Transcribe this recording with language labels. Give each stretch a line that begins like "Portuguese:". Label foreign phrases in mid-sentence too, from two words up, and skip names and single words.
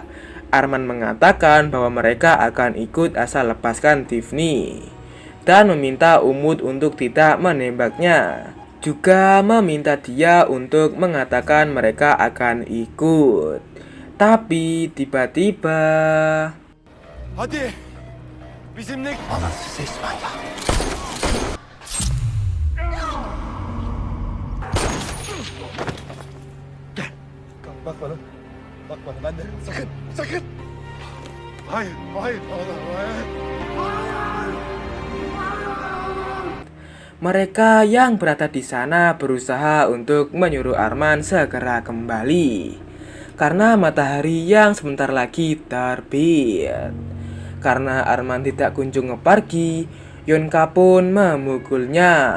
Indonesian: Arman mengatakan bahwa mereka akan ikut asal lepaskan Divni dan meminta Umut untuk tidak menembaknya. Juga meminta dia untuk mengatakan mereka akan ikut. Tapi tiba-tiba
Turkish: Hadi. Bizimle... Anasız İsmail'a. Gel. Bak bana. Bak bana. Ben de. Sakın. Sakın. Hayır. Hayır. Hayır.
Indonesian: mereka yang berada di sana berusaha untuk menyuruh Arman segera kembali. karena matahari yang sebentar lagi terbit. Karena Arman tidak kunjung pergi, Yonka pun memukulnya.